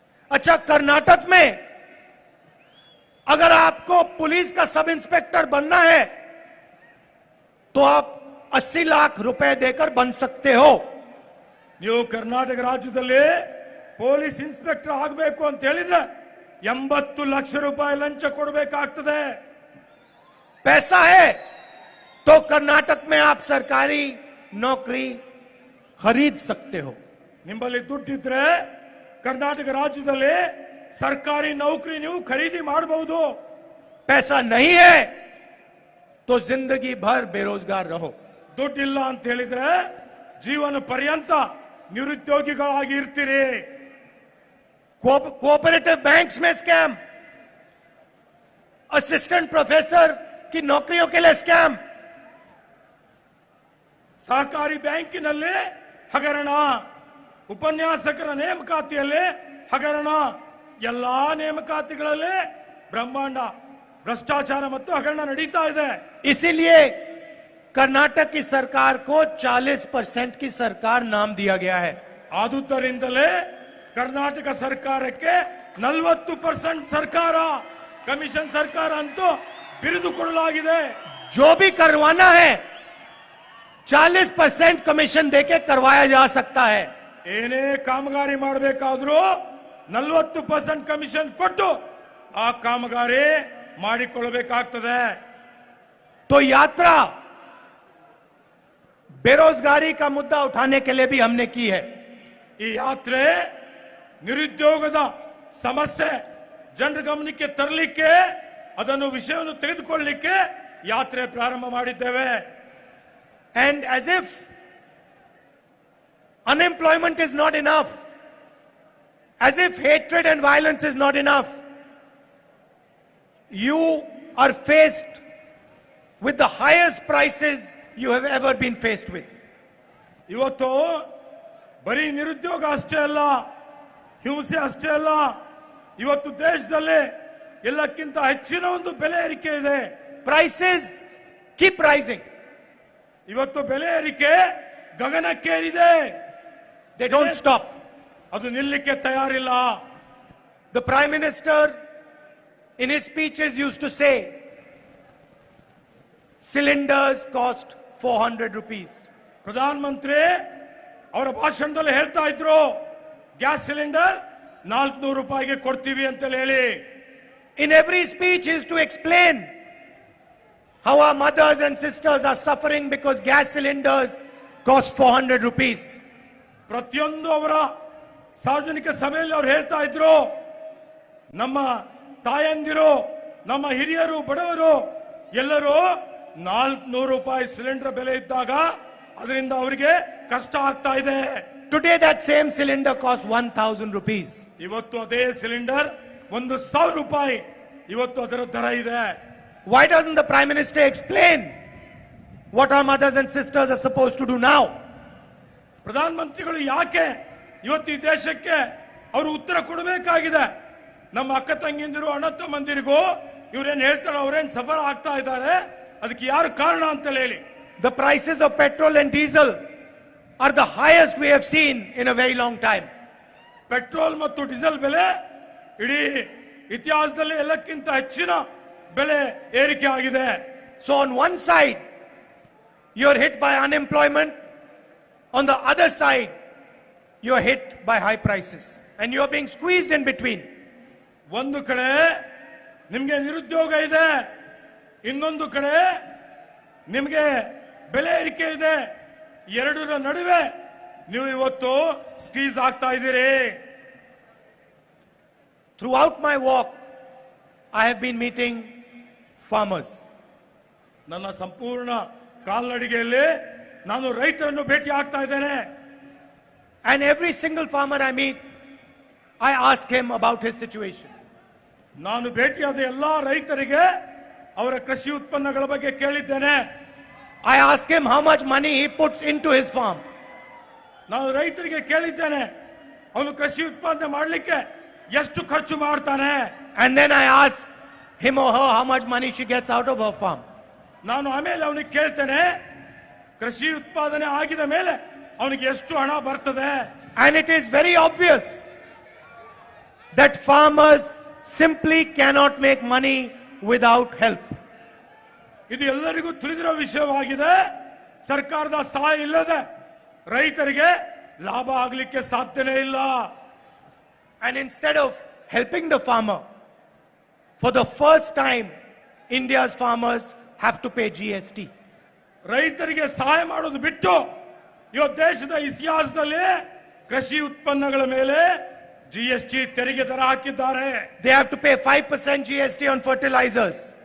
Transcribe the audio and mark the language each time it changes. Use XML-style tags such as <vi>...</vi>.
<hi>अच्छा कर्नाटक में अगर आपको पुलिस का सब इंस्पेक्टर बनना है तो आप 80 लाख रुपए देकर बन सकते हो।</hi> <kn>ನೀವು ಕರ್ನಾಟಕ ರಾಜ್ಯದಲ್ಲಿ ಪೊಲೀಸ್ ಇನ್ಸ್ಪೆಕ್ಟರ್ ಆಗಬೇಕು ಅಂತ ಹೇಳಿದ್ರೆ 80 ಲಕ್ಷ ರೂಪಾಯಿ ಲಂಚ ಕೊಡಬೇಕಾಗ್ತದೆ।</kn> <hi>पैसा है तो कर्नाटक में आप सरकारी नौकरी खरीद सकते हो।</hi> <kn>ನಿಮ್ಮಲ್ಲಿ ದುಡ್ಡಿದ್ರೆ ಕರ್ನಾಟಕ ರಾಜ್ಯದಲ್ಲಿ ಸರ್ಕಾರಿ ನೌಕರಿ ನೀವು ಖರೀದಿ ಮಾಡಬಹುದು।</kn> <hi>पैसा नहीं है तो जिंदगी भर बेरोजगार रहो।</hi> <kn>ದುಡ್ಡಿಲ್ಲ ಅಂತ ಹೇಳಿದ್ರೆ ಜೀವನ ಪರ್ಯಂತ ನಿರುದ್ಯೋಗಿಗಳಾಗಿ ಇರ್ತೀರಿ.</kn> <hi>कोऑपरेटिव बैंक्स में स्कैम, असिस्टेंट प्रोफेसर की नौकरियों के लिए स्कैम,</hi> <kn>ಸಹಕಾರಿ ಬ್ಯಾಂಕಿನಲ್ಲಿ ಹಗರಣ, ಉಪನ್ಯಾಸಕರ ನೇಮಕಾತಿಯಲ್ಲಿ ಹಗರಣ, ಎಲ್ಲಾ ನೇಮಕಾತಿಗಳಲ್ಲಿ ಬ್ರಹ್ಮಾಂಡ ಭ್ರಷ್ಟಾಚಾರ ಮತ್ತು ಹಗರಣ ನಡೀತಾ ಇದೆ.</kn> <hi>इसीलिए कर्नाटक की सरकार को 40% की सरकार नाम दिया गया है.</hi> <kn>ಆದುದರಿಂದಲೇ ಕರ್ನಾಟಕ ಸರ್ಕಾರಕ್ಕೆ 40% ಸರ್ಕಾರ, ಕಮಿಷನ್ ಸರ್ಕಾರ ಅಂತೂ ಬಿರುದು ಕೊಡಲಾಗಿದೆ.</kn> <hi>जो भी करवाना है 40% कमीशन देके करवाया जा सकता है.</hi> <kn>ಏನೇ ಕಾಮಗಾರಿ ಮಾಡಬೇಕಾದ್ರೂ 40% ಕಮಿಷನ್ ಕೊಟ್ಟು ಆ ಕಾಮಗಾರಿ ಮಾಡಿಕೊಳ್ಳಬೇಕಾಗ್ತದೆ.</kn> <hi>तो यात्रा बेरोजगारी का मुद्दा उठाने के लिए भी हमने की है.</hi> <kn>ಈ ಯಾತ್ರೆ ನಿರುದ್ಯೋಗದ ಸಮಸ್ಯೆ ಜನರ ಗಮನಕ್ಕೆ ತರಲಿಕ್ಕೆ, ಅದನ್ನು ವಿಷಯವನ್ನು ತೆಗೆದುಕೊಳ್ಳಲಿಕ್ಕೆ ಯಾತ್ರೆ ಪ್ರಾರಂಭ ಮಾಡಿದ್ದೇವೆ.</kn> <en>And as if unemployment is not enough, as if hatred and violence is not enough, you are faced with the highest prices you have ever been faced with.</en> <kn>ಇವತ್ತು ಬರೀ ನಿರುದ್ಯೋಗ ಅಷ್ಟೇ ಅಲ್ಲ, ಹಿಂಸೆ ಅಷ್ಟೇ ಅಲ್ಲ, ಇವತ್ತು ದೇಶದಲ್ಲಿ ಎಲ್ಲಕ್ಕಿಂತ ಹೆಚ್ಚಿನ ಒಂದು ಬೆಲೆ ಏರಿಕೆ ಇದೆ.</kn> <en>Prices keep rising.</en> <kn>ಇವತ್ತು ಬೆಲೆ ಏರಿಕೆ ಗಗನಕ್ಕೇರಿದೆ.</kn> <en>They don't stop.</en> <kn>ಅದು ನಿಲ್ಲಕ್ಕೆ ತಯಾರಿಲ್ಲ.</kn> <en>The Prime Minister in his speeches used to say, cylinders cost 400 rupees.</en> <kn>Pradhan Mantri ಅವರ ಭಾಷಣದಲ್ಲಿ ಹೇಳ್ತಾ ಇದ್ರು, ಗ್ಯಾಸ್ ಸಿಲಿಂಡರ್ 400 ರೂಪಾಯಿಗೆ ಕೊಡ್ತೀವಿ ಅಂತ ಹೇಳಿ.</kn> <en>In every speech he used to explain how our mothers and sisters are suffering because gas cylinders cost 400 rupees.</en> <kn>ಪ್ರತಿಯೊಂದು ಅವರ ಸಾರ್ವಜನಿಕ ಸಭೆಯಲ್ಲಿ ಅವರು ಹೇಳ್ತಾ ಇದ್ರು, ನಮ್ಮ ತಾಯಂದಿರು, ನಮ್ಮ ಹಿರಿಯರು, ಬಡವರು ಎಲ್ಲರೂ 400 ರೂಪಾಯಿ ಸಿಲಿಂಡರ್ ಬೆಲೆ ಇದ್ದಾಗ ಅದರಿಂದ ಅವರಿಗೆ ಕಷ್ಟ ಆಗ್ತಾ ಇದೆ.</kn> <en>Today that same cylinder costs 1000 rupees.</en> <kn>ಇವತ್ತು ಅದೇ ಸಿಲಿಂಡರ್ 1000 ರೂಪಾಯಿ ಇವತ್ತು ಅದರ ದರ ಇದೆ.</kn> <en>Why doesn't the Prime Minister explain what our mothers and sisters are supposed to do now?</en> <kn>ಪ್ರಧಾನ ಮಂತ್ರಿಗಳು ಯಾಕೆ ಇವತ್ತು ಈ ದೇಶಕ್ಕೆ ಅವರು ಉತ್ತರ ಕೊಡಬೇಕಾಗಿದೆ. ನಮ್ಮ ಅಕ್ಕ ತಂಗಿಂದಿರು, ಅಣ್ಣ ತಮ್ಮಂದಿರಿಗೂ ಇವ್ರೇನ್ ಹೇಳ್ತಾರೆ, ಅವ್ರೇನ್ ಸಫರ್ ಆಗ್ತಾ ಇದ್ದಾರೆ, ಅದಕ್ಕೆ ಯಾರು ಕಾರಣ ಅಂತ ಹೇಳಿ.</kn> <en>The prices of petrol and diesel are the highest we have seen in a very long time.</en> <kn>Petrol ಮತ್ತು ಡೀಸೆಲ್ ಬೆಲೆ ಇಡೀ ಇತಿಹಾಸದಲ್ಲಿ ಎಲ್ಲಕ್ಕಿಂತ ಹೆಚ್ಚಿನ ಬೆಲೆ ಏರಿಕೆ ಆಗಿದೆ.</kn> <en>So on one side you're hit by unemployment, on the other side you're hit by high prices and you're being squeezed in between.</en> <kn>ಒಂದು ಕಡೆ ನಿಮಗೆ ನಿರುದ್ಯೋಗ ಇದೆ, ಇನ್ನೊಂದು ಕಡೆ ನಿಮಗೆ ಬೆಲೆ ಏರಿಕೆ ಇದೆ. ಎರಡರ ನಡುವೆ ನೀವು ಇವತ್ತು ಸ್ಕ್ವೀಸ್ ಆಗ್ತಾ ಇದ್ದೀರಿ.</kn> <en>Throughout my walk I have been meeting farmers.</en> <kn>ನನ್ನ ಸಂಪೂರ್ಣ ಕಾಲ್ನಡಿಗೆಯಲ್ಲಿ ನಾನು ರೈತರನ್ನು ಭೇಟಿ ಆಗ್ತಾ ಇದ್ದೇನೆ.</kn> <en>And every single farmer I meet, I ask him about his situation.</en> <kn>ನಾನು ಭೇಟಿಯಾದ ಎಲ್ಲಾ ರೈತರಿಗೆ ಅವರ ಕೃಷಿ ಉತ್ಪನ್ನಗಳ ಬಗ್ಗೆ ಕೇಳಿದ್ದೇನೆ.</kn> <en>I ask him how much money he puts into his farm.</en> <kn>ನಾನು ರೈತರಿಗೆ ಕೇಳಿದ್ದೇನೆ, ಅವನು ಕೃಷಿ ಉತ್ಪಾದನೆ ಮಾಡಲಿಕ್ಕೆ ಎಷ್ಟು ಖರ್ಚು ಮಾಡ್ತಾನೆ.</kn> <en>And then I ask him or her how much money she gets out of her farm.</en> <kn>ನಾನು ಆಮೇಲೆ ಅವನಿಗೆ ಕೇಳ್ತೇನೆ, ಕೃಷಿ ಉತ್ಪಾದನೆ ಆಗಿದ ಮೇಲೆ ಅವನಿಗೆ ಎಷ್ಟು ಹಣ ಬರ್ತದೆ.</kn> <en>And it is very obvious that farmers simply cannot make money without help.</en> <kn>ಇದು ಎಲ್ಲರಿಗೂ ತಿಳಿದಿರೋ ವಿಷಯವಾಗಿದೆ. ಸರ್ಕಾರದ ಸಹಾಯ ಇಲ್ಲದೆ ರೈತರಿಗೆ ಲಾಭ ಆಗಲಿಕ್ಕೆ ಸಾಧ್ಯನೇ ಇಲ್ಲ.</kn> <en>And instead of helping the farmer, for the first time India's farmers have to pay GST.</en> <kn>ರೈತರಿಗೆ ಸಹಾಯ ಮಾಡೋದು ಬಿಟ್ಟು ಇವತ್ತು ದೇಶದ ಇತಿಹಾಸದಲ್ಲಿ ಕೃಷಿ ಉತ್ಪನ್ನಗಳ ಮೇಲೆ GST ತೆರಿಗೆ ದರ ಹಾಕಿದ್ದಾರೆ.</kn> <en>They have to pay 5% GST on fertilizers,</en>